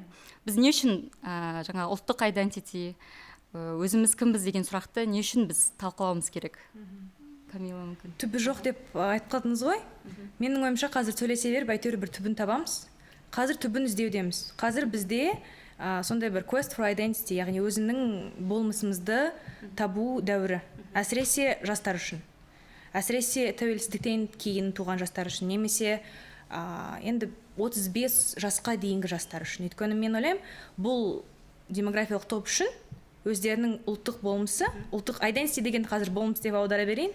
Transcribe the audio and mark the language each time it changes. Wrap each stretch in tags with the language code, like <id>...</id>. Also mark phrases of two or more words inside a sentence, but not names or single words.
<kk>Біз не үшін жаңа ұлттық identity, өзіміз кімбіз деген сұрақты не үшін біз талқылауымыз керек? Камила мүмкін. Түбі жоқ деп айтып қалдыңыз ғой? Менің ойымша қазір сөйлесе беріп әйтеуір бір түбін табамыз. Қазір түбін іздеудеміз. Қазір бізде сондай бір</kk> <en>quest for identity,</en> <kk>яғни өзінің болмысымызды табу дәуірі. Әсіресе жастар үшін. Әсіресе тәуелсіздіктен кейін туған жастар үшін, немесе енді 35 жасқа дейінгі жастар үшін. Өйткені мен ойлаймын, бұл демографиялық топ үшін өздерінің ұлттық болмысы,</kk> <en>ұлттық identity</en> <kk>деген қазір болмыс деп аудара берейін.</kk>